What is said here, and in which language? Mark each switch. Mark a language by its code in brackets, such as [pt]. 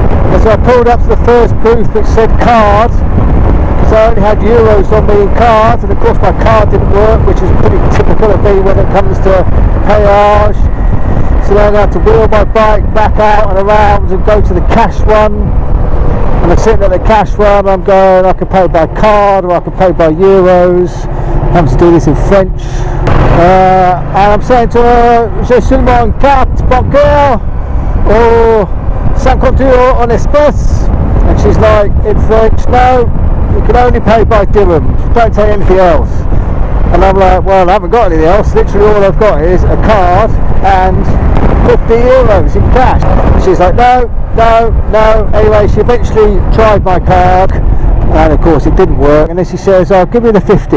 [en] And so I pulled up to the first booth which said card, so I only had euros on me in cards, and of course my card didn't work, which is pretty typical of me when it comes to péage. So then I had to wheel my bike back out and around and go to the cash one. And I'm sitting at the cash one, I'm going, I can pay by card or I can pay by euros. I'm to do this in French. And I'm saying to her, [fr] j'ai seulement une carte bancaire [en] or [fr] 50 euros en espèces. [en] And she's like, in French, no, you can only pay by dirhams, don't take anything else. And I'm like, well, I haven't got anything else, literally all I've got is a card and 50 euros in cash. And she's like, no. Anyway, she eventually tried my card, and of course it didn't work, and then she says, oh, give me the 50.